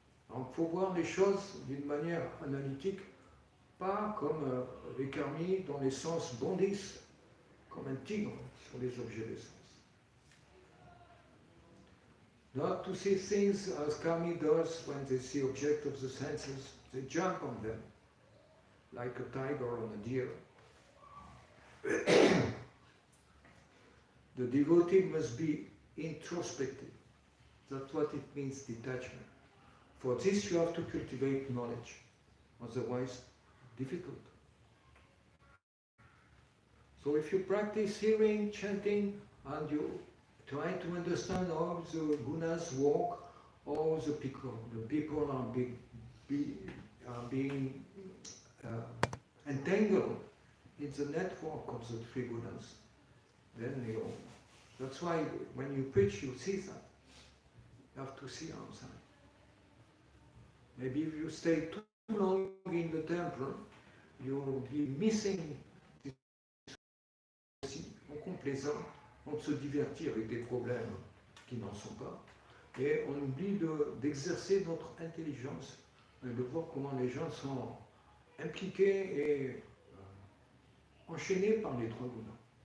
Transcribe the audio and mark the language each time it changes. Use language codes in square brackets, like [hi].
[fr] Donc il faut voir les choses d'une manière analytique, pas comme les karmis dont les sens bondissent comme un tigre sur les objets des sens. [en] Not to see things as karmi does when they see objects of the senses, they jump on them like a tiger on a deer. The devotee must be introspective. That's what it means, detachment. For this you have to cultivate knowledge, otherwise difficult. So if you practice hearing, chanting, and you try to understand how the gunas work, how the people are being entangled in the network of the three gunas, then that's why when you preach, you see that. You have to see outside. Maybe if you stay too long in the temple, you'll be missing [fr] en complaisant, on se divertit avec des problèmes qui n'en sont pas, et on oublie d'exercer notre intelligence, de voir comment les gens sont impliqués et enchaînés par les trois gunas.